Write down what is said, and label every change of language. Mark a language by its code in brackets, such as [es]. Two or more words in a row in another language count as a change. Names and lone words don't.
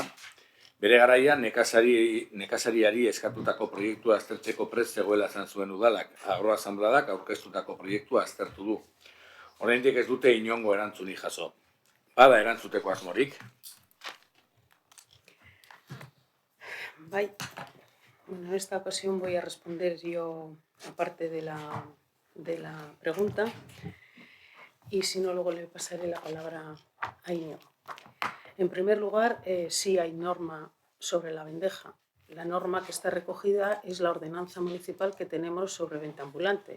[eu] Bere garaian nekazariari eskatutako proiektua aztertzeko prest zegoela esan zuen udalak, agroasambladak aurkeztutako proiektua aztertu du. Oraindik ez dute inongo erantzunik jaso. Bada erantzuteko asmorik? Bai. [es] Bueno, en esta ocasión voy a responder yo, aparte de la pregunta, y si no, luego le pasaré la palabra a Íñigo. En primer lugar, sí hay norma sobre la bendeja. La norma que está recogida es la ordenanza municipal que tenemos sobre venta ambulante.